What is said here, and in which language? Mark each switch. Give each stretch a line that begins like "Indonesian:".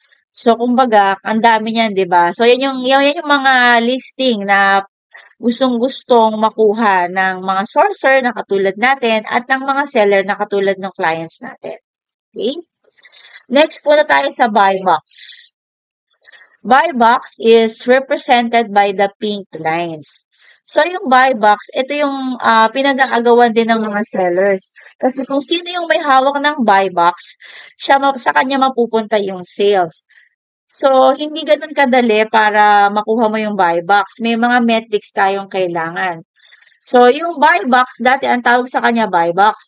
Filipino: So, kumbaga, ang dami niyan, di ba? So, yan yung mga listing na gustong-gustong makuha ng mga sourcer na katulad natin at ng mga seller na katulad ng clients natin. Okay? Next, punta tayo sa buy box.
English: Buy box is represented by the pink lines.
Filipino: So, yung buy box, ito yung pinag-aagawan din ng mga sellers. Kasi kung sino yung may hawak ng buy box, sa kanya mapupunta yung sales. So, hindi ganun kadali para makuha mo yung buy box. May mga metrics tayong kailangan. So, yung buy box, dati ang tawag sa kanya buy box.